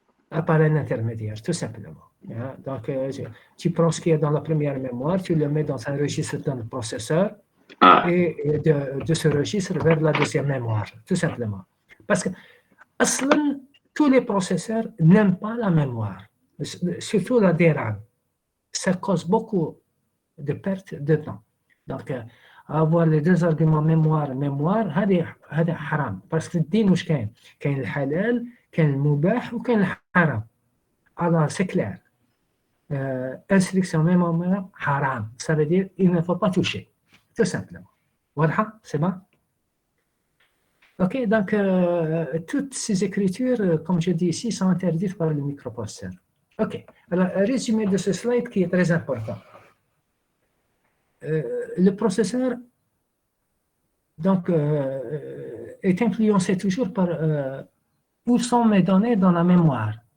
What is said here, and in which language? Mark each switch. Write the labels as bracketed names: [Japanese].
[French] Par un intermédiaire, tout simplement. Donc, tu prends ce qui est dans la première mémoire, tu le mets dans un registre dans le processeur et de ce registre vers la deuxième mémoire, tout simplement. Parce que tous les processeurs n'aiment pas la mémoire, surtout la DRAM. Ça cause beaucoup de pertes de temps. Donc, avoir les deux arguments mémoire, c'est haram. [Arabic] Parce que الدين واش كاين الحلال, كاين المباح وكاين الحرام. [French] Alors, c'est clair. Instruction mémoire, haram. Ça veut dire il ne faut pas toucher. Tout simplement. Voilà, c'est bon? Ok, donc toutes ces écritures, comme je dis ici, sont interdites par le microprocesseur. Ok, alors résumé de ce slide qui est très important. Le processeur donc, est influencé toujours par où sont mes données dans la mémoire.